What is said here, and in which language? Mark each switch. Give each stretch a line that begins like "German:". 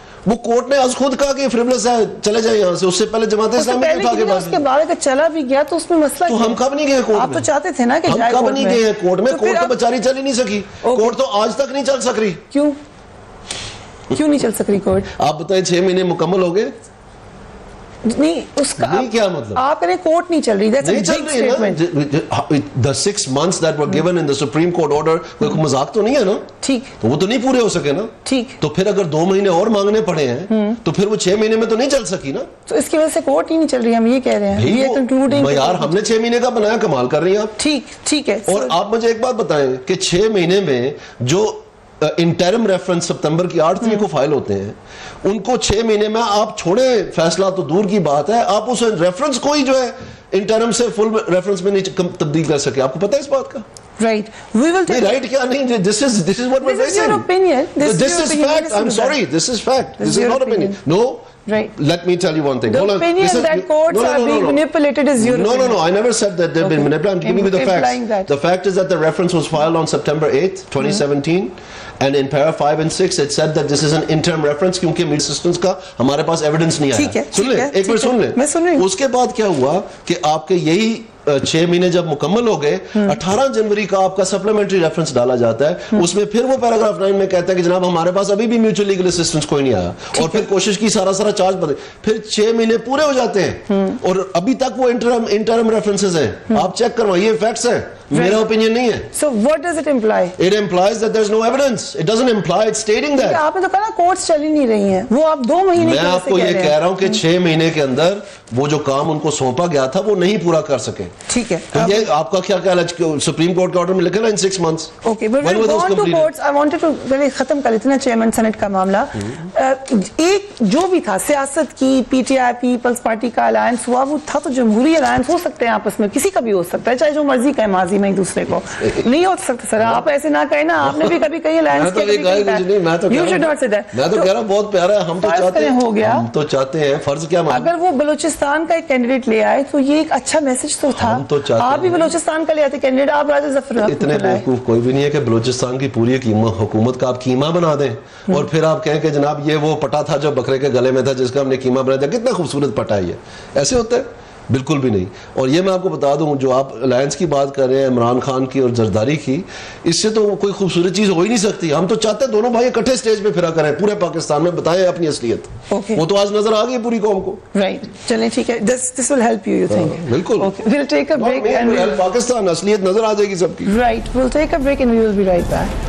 Urdu: وہ کورٹ نے از خود کہا کہ یہ فریولس ہے, چلے جائیں یہاں سے. اس سے پہلے جماعت اسلامی اٹھا کے بعد اس کے بعد اگر چلا بھی گیا تو اس میں مسئلہ تو ہم کب نہیں گئے کورٹ میں. آپ تو چاہتے تھے نا کہ ہم کب نہیں گئے کورٹ میں. کورٹ تو بیچاری چل ہی نہیں سکی, کورٹ تو آج تک نہیں چل سک رہی. کیوں نہیں چل سک رہی کورٹ؟ آپ بتائیں 6 مہینے مکمل ہو گئے. نہیں, اس کا کیا مطلب؟ آپ کہنے کورٹ نہیں چل رہی, نہیں چل رہی نا.
English: The 6 months that were given in the Supreme Court order
Urdu: کوئی مذاق تو نہیں ہے نا. ٹھیک, تو وہ تو نہیں پورے ہو سکے نا. ٹھیک, تو پھر اگر 2 مہینے اور مانگنے پڑے ہیں تو پھر وہ 6 مہینے میں تو نہیں چل سکی نا. تو اس کی وجہ سے کورٹ ہی نہیں چل رہی, ہم یہ کہہ رہے ہیں. یہ کنکلوڈنگ یار, ہم نے 6 مہینے کا بنایا, کمال کر رہی ہیں آپ. ٹھیک ہے. اور آپ مجھے ایک بات بتائیں کہ 6 مہینے میں جو انٹرم ریفرنس سپتمبر کی 8 تاریخ کو فائل ہوتے ہیں, ان کو 6 مہینے میں آپ چھوڑیں, فیصلہ تو دور کی بات ہے, آپ اس ریفرنس کو ہی جو ہے انٹرم سے فل ریفرنس میں نہیں تبدیل کر سکے. آپ کو پتہ ہے اس بات کا؟
English: Right. We will take right
Urdu: kya nahi,
English: this is what we're facing. This is your opinion. This is fact. I'm sorry, this is fact. This is not opinion. No. Right. Let me tell you one thing. The opinion that courts are being manipulated is your opinion. No. I never said that they've been manipulated. I'm giving you the facts. The fact is that the reference was filed on September 8th, 2017. And in para 5 and 6 it said that this is an interim reference
Urdu: kyunki media systems ka hamare paas evidence nahi aaya. Sun le, ek minute sun le. Main sun rahi hu. Uske baad kya hua कि आपके यही 6 مہینے جب مکمل ہو گئے, 18 جنوری کا آپ کا سپلیمنٹری ریفرنس ڈالا جاتا ہے. اس میں پھر وہ پیراگراف 9 میں کہتا ہے کہ جناب ہمارے پاس ابھی بھی میوچل لیگل اسسٹنس کوئی نہیں آیا, اور پھر کوشش کی سارا چارج بدلے. پھر 6 مہینے پورے ہو جاتے ہیں اور ابھی تک وہ انٹرم ریفرنسز ہیں. آپ چیک کروائیے, فیکٹس ہیں, میرا اوپینین نہیں ہے.
English: So what does it imply? It implies that there's no evidence. It doesn't imply, it's stating that.
Urdu: آپ نے تو کہا کورٹس چل ہی نہیں رہی ہیں, وہ آپ 2 مہینے میں آپ کو یہ کہہ رہا ہوں کہ 6 مہینے کے اندر وہ جو کام ان کو سونپا گیا تھا وہ نہیں پورا کر سکے. ٹھیک ہے, یہ آپ کا کیا خیال ہے؟ سپریم کورٹ کے آرڈر میں لکھا نا
English: in 6 months. Okay, but when we go on to courts, I wanted to
Urdu: پہلے ختم کر لیتے نا چیئرمین سینٹ کا معاملہ. ایک جو بھی تھا سیاست کی, P T I Peoples party کا الائنس ہوا, وہ تھا تو جمہوری الائنس ہو سکتے ہیں آپس میں, کسی کا بھی ہو سکتا ہے, چاہے جو مرضی کہے ماضی میں ایک دوسرے کو. نہیں ہو سکتا سر, آپ ایسے نہ کہیں نا, آپ نے بھی کبھی کہیں الائنس کیا,
English: you should not say that.
Urdu: میں تو کہہ رہا ہوں بہت پیارا ہے, ہم تو چاہتے ہیں, ہو گیا, ہم تو چاہتے ہیں, فرض کیا اگر وہ بلوچستان کا ایک کینڈیڈیٹ لے آئے تو یہ ایک اچھا میسج تو تھا. آپ بھی بلوچستان کا لے آتے کینڈیڈیٹ, آپ راجہ ظفر الحق. اتنے بیوقوف کوئی بھی نہیں ہے کہ بلوچستان کی پوری حکومت کا آپ کیما بنا دیں اور پھر آپ کہیں کہ جناب یہ وہ پٹا تھا جو بکرے کے گلے میں تھا جس کا ہم نے کیما بنا دیا. کتنا خوبصورت پٹا ہے یہ, ایسے ہوتا ہے. بالکل بھی نہیں. اور یہ میں آپ کو بتا دوں, جو آپ الائنس کی بات کر رہے ہیں عمران خان کی اور زرداری کی, اس سے تو کوئی خوبصورت چیز ہو ہی نہیں سکتی. ہم تو چاہتے ہیں دونوں بھائی اکٹھے سٹیج پہ پھرا کریں پورے پاکستان میں, بتائیں اپنی اصلیت. وہ تو آج نظر آ گئی پوری قوم کو.
English: right,
Urdu: چلیں ٹھیک ہے,
English: This will help you think.
Urdu: بالکل,
English: we'll take a break and
Urdu: Pakistan اصلیت نظر آ جائے گی سب کی.
English: Right, we'll take a break and we will be right back.